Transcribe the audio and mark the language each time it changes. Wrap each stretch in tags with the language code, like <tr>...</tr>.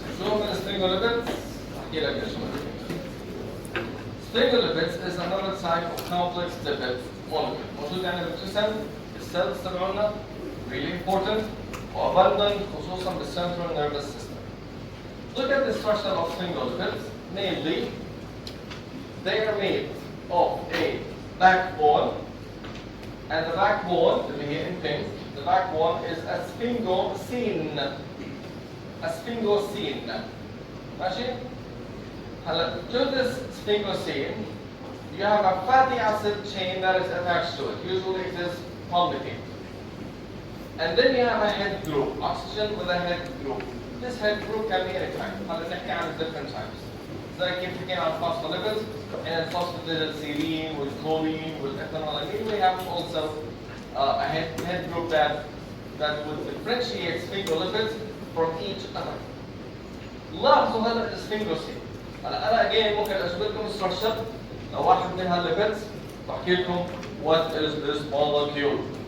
<ar>شو من sphingolipids؟ أحكي لك إيش هم.</ar> <en>Sphingolipids is another type of complex lipid molecule.</en> <ar>موجود يعني بالجسم، السيلز تبعنا</ar> <en>really important</en> <ar>وabundant خصوصا بالcentral nervous system.</ar> <en>Look at the structure of sphingolipids, namely they are made of a backbone, and the backbone,</en> <ar>اللي هي</ar> <en>in pink, the backbone is a sphingosine. A sphingosine.</en> <ar>ماشي؟ هلا</ar> <en>to this sphingosine, you have a fatty acid chain that is attached to it. Usually it is palmitate. And then you have a head group, oxygen with a head group. This head group can be any type.</en> <ar>هلا نحكي عن</ar> <en>different types.</en> <ar>زي كيف حكينا عن</ar> <en>phospholipids and phosphatidylserine والcholine والethanolamine, we have also a head group that would differentiate sphingolipids from each other.</en> <ar>لاحظوا هلا السفنجوسين. هلا انا again ممكن اشوف لكم structure لو واحد من هالليبيدز بحكي لكم</ar> <en>what is this molecule.</en>